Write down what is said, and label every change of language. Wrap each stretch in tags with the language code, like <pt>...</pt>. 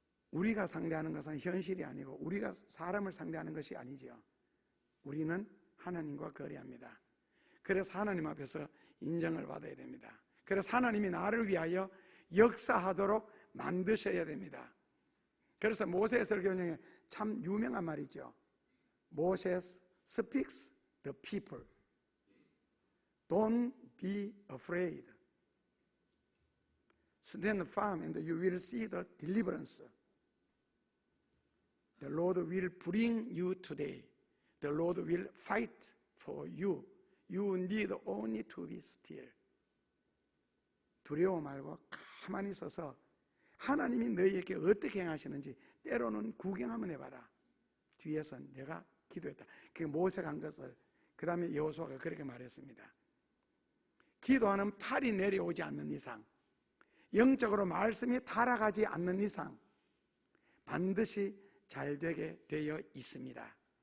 <ko>우리가 상대하는 것은 현실이 아니고 우리가 사람을 상대하는 것이 아니죠. 우리는 하나님과 거래합니다. 그래서 하나님 앞에서 인정을 받아야 됩니다. 그래서 하나님이 나를 위하여 역사하도록 만드셔야 됩니다. 그래서 모세의 설교 중에 참 유명한 말이죠.</ko> <en>Moses speaks the people. Don't be afraid. Stand firm and you will see the deliverance. The Lord will bring you today. The Lord will fight for you. You need only to be still.</en> <ko>두려워 말고 가만히 서서 하나님이 너희에게 어떻게 행하시는지 때로는 구경 한번 해봐라. 뒤에서 내가 기도했다. 그게 모세가 한 것을 그 다음에 여호수아가 그렇게 말했습니다. 기도하는 팔이 내려오지 않는 이상, 영적으로 말씀이 타락하지 않는 이상 반드시 잘 되게 되어 있습니다.</ko>